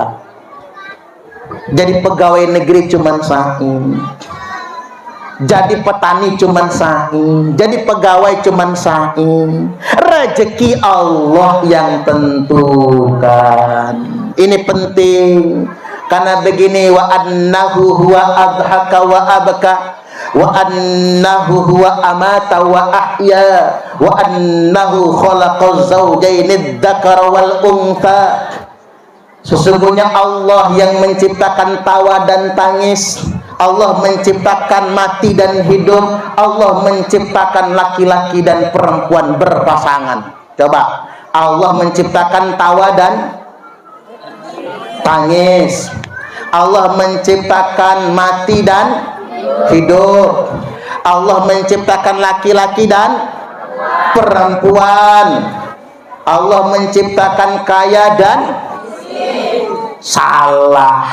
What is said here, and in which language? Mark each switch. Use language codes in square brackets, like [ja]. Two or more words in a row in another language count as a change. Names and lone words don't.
[id] Jadi pegawai negeri cuman sa'i. Jadi petani cuman sa'i, jadi pegawai cuman sa'i. Rezeki Allah yang tentukan. Ini penting. Karena begini, [ar] وأنه هو أضحك وأبكى وأنه هو أمات وأحيا وأنه خلق الزوجين الذكر والأنثى. [id] Sesungguhnya Allah yang menciptakan tawa dan tangis, Allah menciptakan mati dan hidup, Allah menciptakan laki-laki dan perempuan berpasangan. Coba, Allah menciptakan tawa dan tangis, Allah menciptakan mati dan hidup, Allah menciptakan laki-laki dan perempuan, Allah menciptakan kaya dan salah.